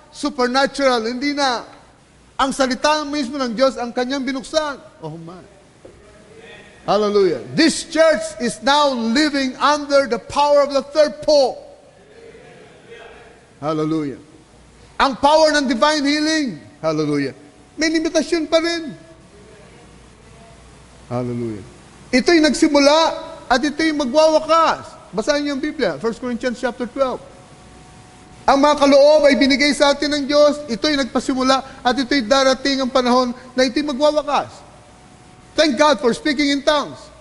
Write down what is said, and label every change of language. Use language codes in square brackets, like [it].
[tl] Supernatural, hindi na. Ang salita mismo ng Diyos ang kanyang binuksan. [en] Oh my. Hallelujah. This church is now living under the power of the third pull. Hallelujah. Ang power ng divine healing. Hallelujah. [tl] May limitasyon pa rin. Hallelujah. Ito'y nagsimula at ito'y magwawakas. Basahin niyo ang Biblia, 1 Corinthians chapter 12. Ang mga kaloob ay binigay sa atin ng Diyos, ito'y nagpasimula at ito'y darating ang panahon na ito'y magwawakas. [en] Thank God for speaking in tongues.